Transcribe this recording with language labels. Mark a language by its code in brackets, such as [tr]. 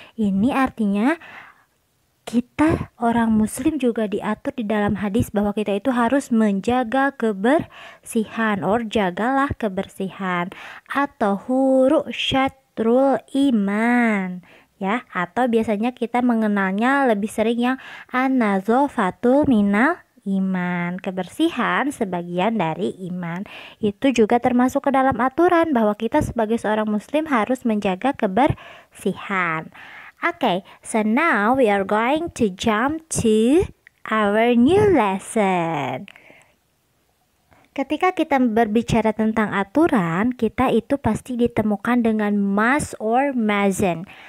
[id] Ini artinya kita orang muslim juga diatur di dalam hadis bahwa kita itu harus menjaga kebersihan, [en] or [id] jagalah kebersihan, atau huru syatrul iman ya, atau biasanya kita mengenalnya lebih sering yang [ar] an-nadzafatul minal iman, [id] kebersihan sebagian dari iman. Itu juga termasuk ke dalam aturan bahwa kita sebagai seorang muslim harus menjaga kebersihan. [en] Okay, so now we are going to jump to our new lesson. [id] Ketika kita berbicara tentang aturan, kita itu pasti ditemukan dengan [en] must or mustn't.